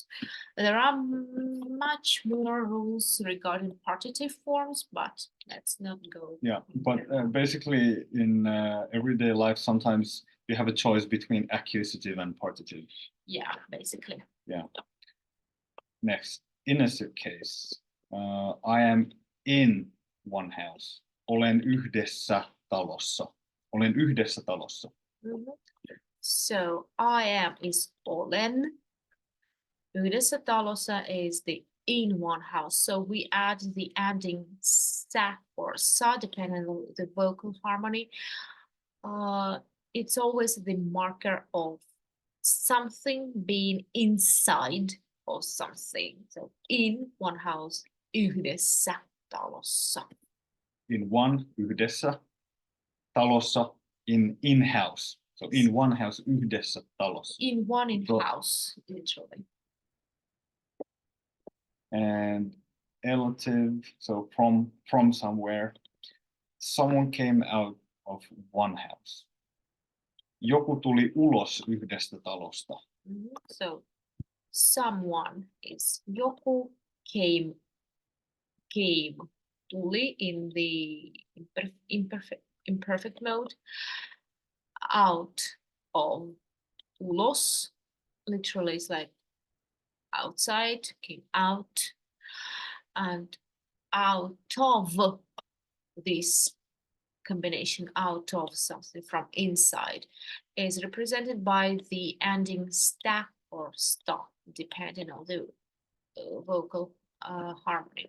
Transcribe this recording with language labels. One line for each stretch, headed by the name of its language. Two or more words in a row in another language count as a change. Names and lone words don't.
English: There are much more rules regarding partitive forms, but let's not go. Yeah, but basically in everyday life, sometimes you have a choice between accusative and partitive. Yeah, basically. Yeah. Next, innocent case. I am in one house.
Finnish: Olen yhdessä talossa. Olen yhdessä talossa.
English: So I am is olen.
Finnish: Yhdessä talossa
English: is the in one house. So we add the ending sa or sa depending on the vocal harmony. It's always the marker of something being inside of something. So in one house,
Finnish: yhdessä talossa.
English: In one,
Finnish: yhdessä talossa,
English: in house. So in one house,
Finnish: yhdessä talossa.
English: In one in house, literally. And relative, so from somewhere. Someone came out of one house.
Finnish: Joku tuli ulos yhdestä talosta.
English: So someone is joku came tuli in the imperfect mode, out of, ulos literally is like outside, came out, and out of this combination, out of something from inside, is represented by the ending sta or sta, depending on the vocal harmony.